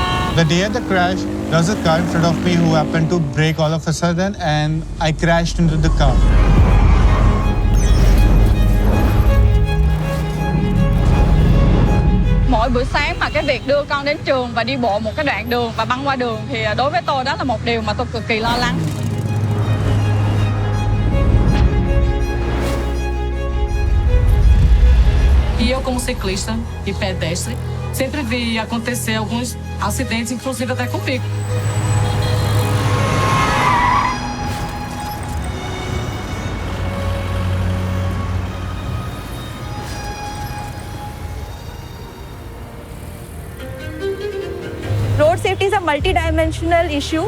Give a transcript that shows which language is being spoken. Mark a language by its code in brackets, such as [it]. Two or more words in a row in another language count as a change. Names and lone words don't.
[en] The day of the crash, there was a car in front of me who happened to brake all of a sudden, and I crashed into the car. [vi] Mỗi buổi sáng mà cái việc đưa con đến trường và đi bộ một cái đoạn đường và băng qua đường thì đối với tôi đó là một điều mà tôi cực kỳ lo lắng. [pt] E eu, como ciclista e pedestre, sempre vi acontecer alguns acidentes, inclusive até comigo. [en] Road safety is a multidimensional issue.